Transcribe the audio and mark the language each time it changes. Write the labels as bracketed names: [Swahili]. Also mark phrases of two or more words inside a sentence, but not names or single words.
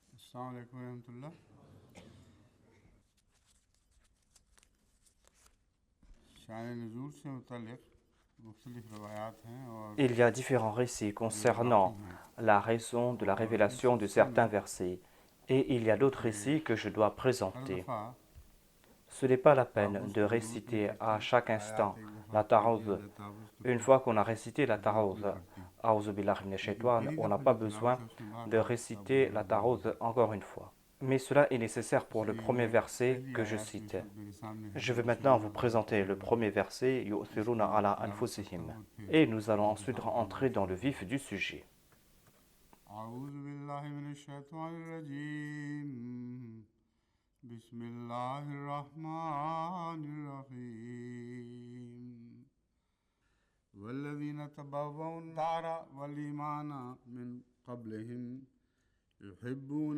[Arabic] السلام عليكم رحمة الله. [Urdu] شان نزول سے متعلق مختلف روایات ہیں اور [French] Il y a différents récits [Urdu] یہ باقی [French] concernant [Urdu] हैं [French] la raison de la [Urdu] اور اس [French] révélation de [Urdu] सिलसिले [French] certains [Urdu] में [French] versets et il y a d'autres [Urdu] कि [French] récits que je dois [Urdu] हर [French] présenter. [Urdu] दफ़ा [French] Ce n'est pas la peine [Urdu] ताबुज़ [French] de [Urdu] کی ضرورت نہیں [French] réciter [Urdu] पड़ती। [French] à chaque [Urdu] आयत [French] instant [Urdu] ایک دفعہ [French] la [Urdu] پڑھ لیا [French] ta'awudh. [Urdu] جائے تعوذ تو [French] Une [Urdu] फिर [French] fois qu'on a récité la [Urdu] ज़रूरत [French] ta'awudh, [Urdu] نہیں پڑتی, [Arabic] أعوذ بالله من [Urdu] लेकिन [Arabic] shaitan, [Urdu] पहली [French] on n'a [Urdu] दफ़ा [French] pas [Urdu] جو تلاوت [French] besoin [Urdu] ہے اس میں بار [French] de [Urdu] بار تعوذ [French] réciter la [Urdu] ضروری ہے. [French] ta'awudh encore une fois. Mais cela est nécessaire pour le [Urdu] इसलिए [French] premier [Urdu] ये [French] verset [Urdu] पहली [French] que je [Urdu] آیت جو اس [French] cite. [Urdu] وقت میرے سامنے ہے [French] Je vais maintenant [Arabic] बिस्मिल्लाह [French] vous [Arabic] अर्रहमान [French] présenter le [Arabic] अर्रहीम, [French] premier verset, Yu'thiruna [Urdu] इसकी [Arabic] ala [Urdu] تلاوت کرتا [Arabic] anfusihim. [Urdu] ہوں اور پھر [French] Et nous allons ensuite [Urdu] وضاحت کروں گا [French] entrer dans le [Urdu] इंशाअल्लाह। [French] vif du sujet. [Arabic] أعوذ بالله من الشيطان الرجيم، بسم الله الرحمن الرحيم. والذين تبوءو الدار والإيمان من قبلهم يحبون